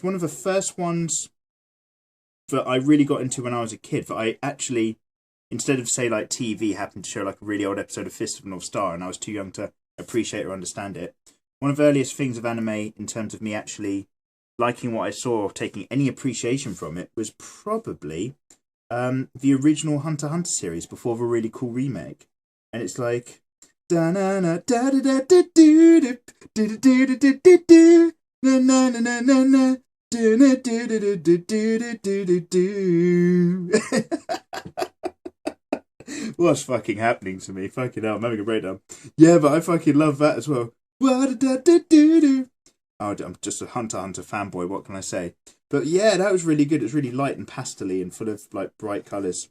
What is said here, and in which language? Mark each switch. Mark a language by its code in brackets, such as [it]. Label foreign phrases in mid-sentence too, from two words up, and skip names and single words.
[en] One of the first ones that I really got into when I was a kid, that I actually, instead of, say, like TV, happened to show like a really old episode of Fist of the North Star, and I was too young to appreciate or understand it. One of the earliest things of anime, in terms of me actually liking what I saw, or taking any appreciation from it, was probably the original Hunter x Hunter series before the really cool remake. And it's like da na na da da da da do do do do do do do na na na na na na do do do do do do do do. What's fucking happening to me? Fucking hell, I'm having a breakdown. Yeah, but I fucking love that as well. Oh, I'm just a Hunter x Hunter fanboy, what can I say? But yeah, that was really good. It was really light and pastel-y and full of like bright colours.